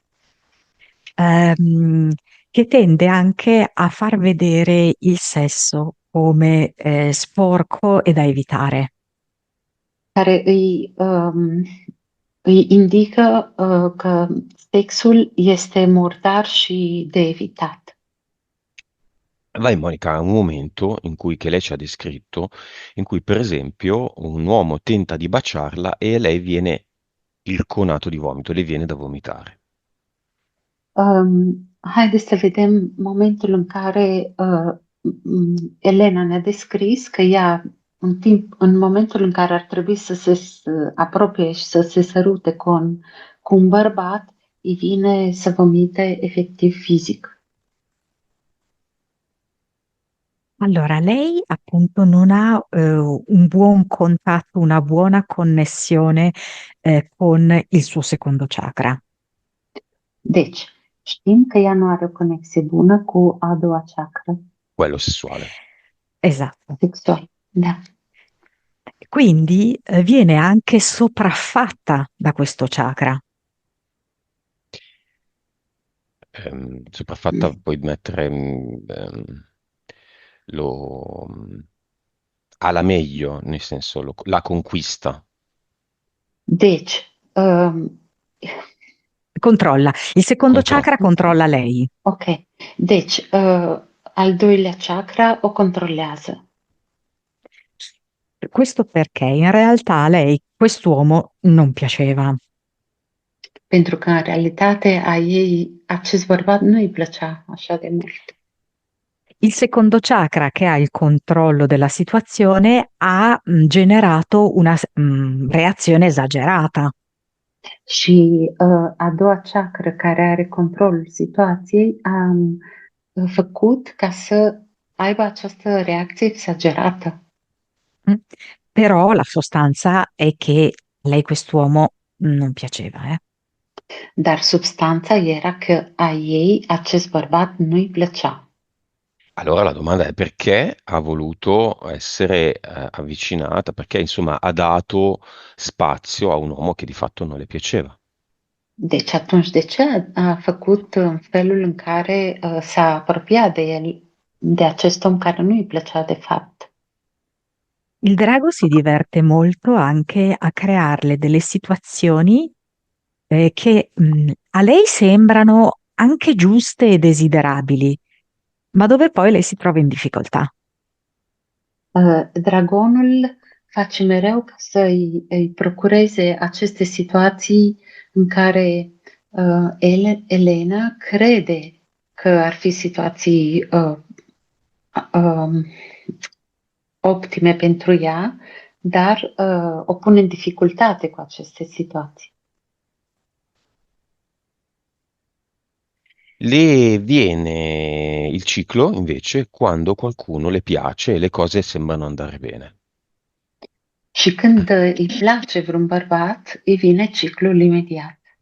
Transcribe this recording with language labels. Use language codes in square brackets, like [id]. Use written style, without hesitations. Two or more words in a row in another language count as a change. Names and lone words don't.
[it] che tende anche a far vedere il sesso come sporco e da evitare. [ro] care îi indică că sexul este murdar și de evitat. [it] Vai Monica, un momento in cui, che lei ci ha descritto, in cui per esempio un uomo tenta di baciarla e lei viene il conato di vomito, le viene da vomitare. [ro] Haideți să vedem momentul în care Elena ne-a descris că ea, în momentul în care ar trebui să se apropie și să se sărute cu un bărbat îi vine să vomite efectiv fizic. [it] Allora, lei appunto non ha un buon contatto, una buona connessione con il suo secondo chakra. [ro] Deci, știm că ea nu are o conexie bună cu a doua chakra [it] quello sessuale. Esatto. [ro] sexual. Da. [it] Quindi viene anche sopraffatta da questo chakra. Sopraffatta puoi mettere lo alla meglio, nel senso la conquista. [ro] Deci, [it] Controlla. Il secondo chakra controlla Controlla. lei. [ro] ok, deci al doilea chakra o controlează. [it] Questo perché in realtà a lei quest'uomo non piaceva. [ro] Pentru că în realitate a ei acest bărbat nu îi plăcea așa de mult. [it] Il secondo chakra, che ha il controllo della situazione, ha generato una reazione esagerata. [ro] Și a doua chakra care are controlul situației a făcut ca să aibă această reacție exagerată. Mm. [it] Però la sostanza è che lei quest'uomo non piaceva, eh? [ro] Dar substanța era că a ei acest bărbat nu-i plăcea. [it] Allora la domanda è perché ha voluto essere avvicinata, perché insomma ha dato spazio a un uomo che di fatto non le piaceva. [ro] Deci atunci de ce a făcut în felul în care s-a apropiat de el, de acest om care nu îi plăcea de fapt? [it] Il drago si diverte molto anche a crearle delle situazioni che a lei sembrano anche giuste e desiderabili, ma dove poi lei si trova in difficoltà. [ro] Dragonul face mereu ca să îi procureze aceste situații în care Elena crede că ar fi situații optime pentru ea, dar o pune în dificultate cu aceste situații. [it] Le viene il ciclo invece quando qualcuno le piace e le cose sembrano andare bene. [ro] Și când îi place vreun bărbat, îi vine ciclul imediat.